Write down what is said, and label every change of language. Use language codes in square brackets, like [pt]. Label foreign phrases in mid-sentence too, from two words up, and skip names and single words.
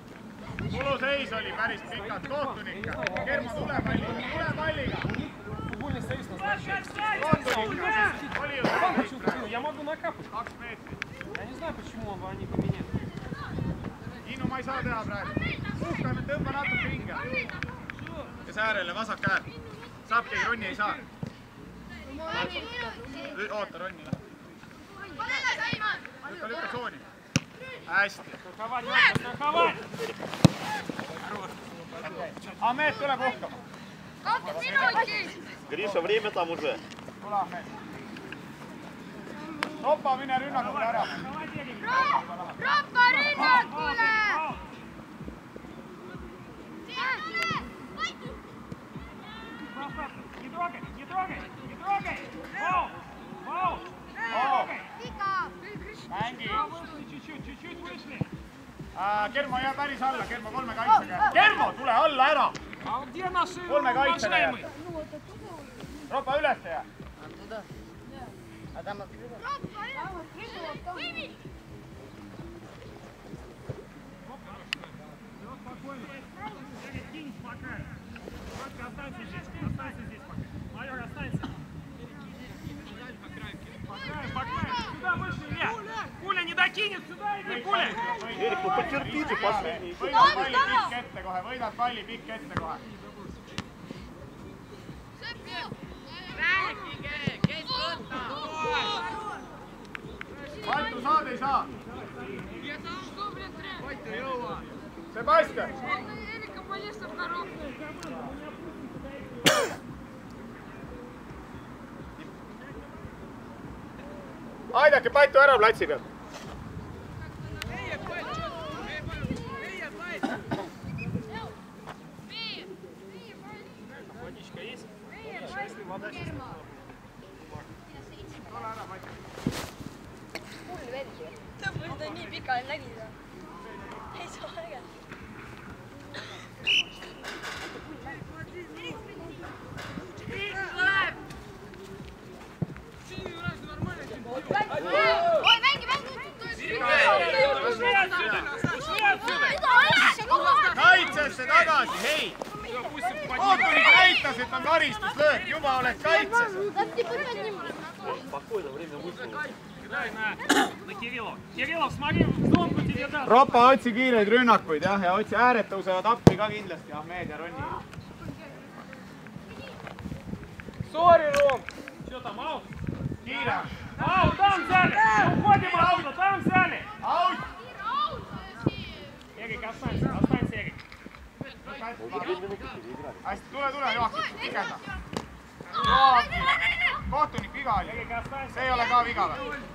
[et] Muluseis oli päris pikalt kohtunik. Kermo, tule palliga. [ru] Футбольный союз назначает. [et] Oli ju [ru] Я могу накапать. [et] 2 meetrit. [ru] Я не знаю, почему они поменяли. [et] Hiinu, ma ei saa teha praegu. Puhkame, tõmba natuke hinge. Ja säärele vasak käär. Saab keegi, Ronni ei saa. Oota, Ronni. Lükka tsooni. Hästi. [ru] Страховать, Марко, страховать! [et] Ahmed, tule puhkama. [ru] Гриша, время там уже. [et] Tule, Ahmed. Ropa, mine rünnakule ära. Ropa rünnakule! [ru] Не трогай, не трогай, не трогай! Вау! Вау! [et] Mängi. [ru] Вышли чуть-чуть вышли. [et] Kermo, jää päris alla. Kermo, 3 kaitsega. Kermo, tule alla ära. [ru] А где наши [et] 3 kaitsega jää. [ru] уважаемые? [et] Ropa üles jää. [ru] Все спокойно. Кинь пока. Только останься здесь пока. Майор, останься. По краю. Сюда вышли, Илья. Пуля не докинет, сюда иди, Пуля. Эрик, ну потерпите последний. [et] Võidad palli pikk ette kohe. Võidad palli pikk ette kohe. Paitu saad, ei saa? Sebastian! Aidake Paitu ära platsi pealt. [ru] Водичка есть? Если вода сейчас... [et] Ta nii pikalt nägi seda. Ei saa äge. Oi, mängi! Kaitsesse tagasi, hei! Kohtunik näitas, et on karistuslöök, juba oled kaitses. [ru] Спокойно, время вышло. Дай на Кириллова. Кириллов, смотри, в зонку тебе даст. [et] Ropa, otsi kiireid rünnakuid jah, ja otsi ääred tõusevad appi ka kindlasti, Ahmed ja Ronni. Sorry, [ru] Ром. Что там, аут? [et] Kiire. [ru] Аут, там взяли! Не уходим оттуда, там взяли! Аут! Эрик, останься, Эрик. Уже 2 минуты переиграли. [et] Hästi, tule, Joakim, pikenda. Joakim, kohtunik viga oli. [ru] Эрик, останься. [et] See ei ole ka viga või?